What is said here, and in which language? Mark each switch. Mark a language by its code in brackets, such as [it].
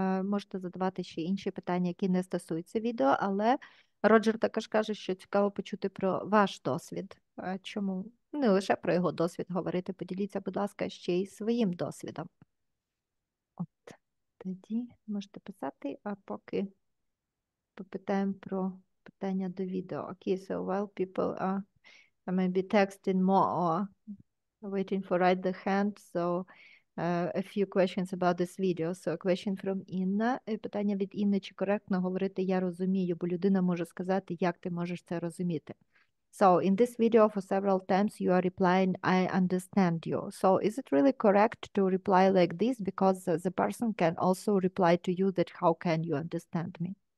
[uk] Можете задавати ще інші питання, які не стосуються відео, але Роджер також каже, що цікаво почути про ваш досвід. Чому не лише про його досвід говорити, поділіться, будь ласка, ще й своїм досвідом. От тоді можете писати, а поки попитаємо про питання до відео. [en] Okay, so while people are maybe texting more or waiting for raise the hand, so a few questions about this video. So a question from Інна. [uk] Питання від Інни, чи коректно говорити «я розумію», бо людина може сказати, як ти можеш це розуміти. [en] So in this video for several times you are replying, I understand you. So is it really correct to reply like this? Because the person can also reply to you that how can you understand me?